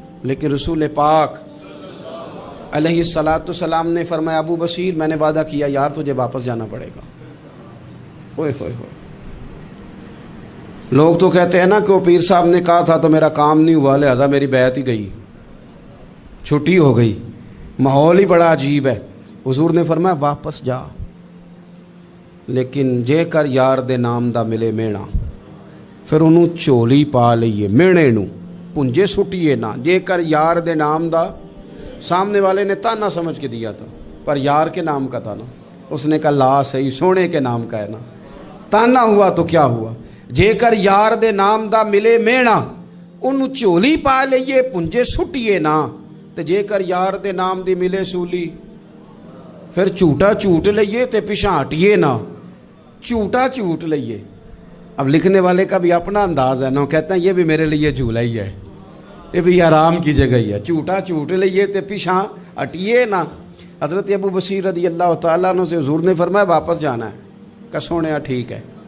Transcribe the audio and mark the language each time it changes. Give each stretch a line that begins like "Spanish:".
Urdu: لیکن رسول پاک علیہ السلام نے فرمایا ابو بصیر میں نے وعدہ کیا یار تجھے واپس جانا پڑے گا. اوئے ہوئے ہوئے. لوگ تو کہتے ہیں نا کہ وہ پیر صاحب نے کہا تھا تو میرا کام نہیں ہوا, لہذا میری بیعت ہی گئی, چھٹی ہو گئی. ماحول ہی بڑا عجیب ہے. حضور نے فرمایا واپس جا, لیکن
Punjabi: جے کر یار دے نام دا ملے مینا, پھر انہوں چولی پا لئیے مینے نو پنجے سٹیے نا. جے کر یار دے نام دا,
Urdu: سامنے والے نے تانا سمجھ کے دیا تھا پر یار کے نام کا تھا نا. اس نے کہا لا صحیح, سونے کے نام کا ہے نا, تانا ہوا تو کیا ہوا.
Punjabi: جے کر یار دے نام دا ملے مینا, انہوں چولی پا لئیے پنجے سٹیے نا. تے جے کر یار دے نام دی ملے سولی، پھر جھوٹا جھوٹ لئیے
Urdu: تے پیچھے ہٹیے نہ،
Punjabi: جھوٹا جھوٹ لئیے۔ اب لکھنے والے کا بھی اپنا انداز ہے نا، کہتے ہیں یہ بھی میرے لیے جھولا ہی ہے، یہ بھی آرام کی جگہ ہی ہے، جھوٹا جھوٹ لئیے تے پیچھے ہٹیے نہ۔
Urdu: حضرت ابو بصیر رضی اللہ تعالیٰ عنہ سے حضور نے فرمایا واپس جانا ہے، کہ سونیا ٹھیک ہے،